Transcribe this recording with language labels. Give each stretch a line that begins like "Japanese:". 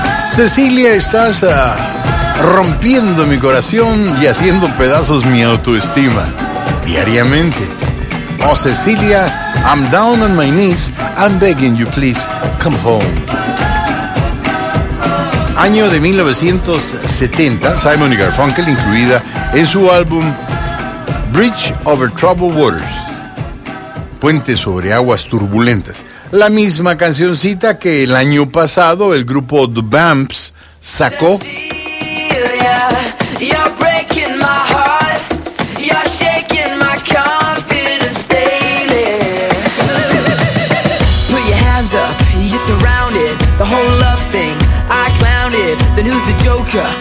Spanish: Cecilia, estás rompiendo mi corazón y haciendo pedazos mi autoestima diariamente.
English: Oh, Cecilia, I'm down on my knees, I'm begging you please come home.
Spanish: Año de 1970, Simon y Garfunkel incluida en su álbum Bridge Over Troubled Waters, Puente sobre Aguas Turbulentas. La misma cancioncita que el año pasado el grupo The Vamps sacó.
English: Cecilia, you're breaking my heart, you're shaking my confidence daily. Put your hands up, you're surrounded, the whole love thing, I clowned it. Then who's the joker?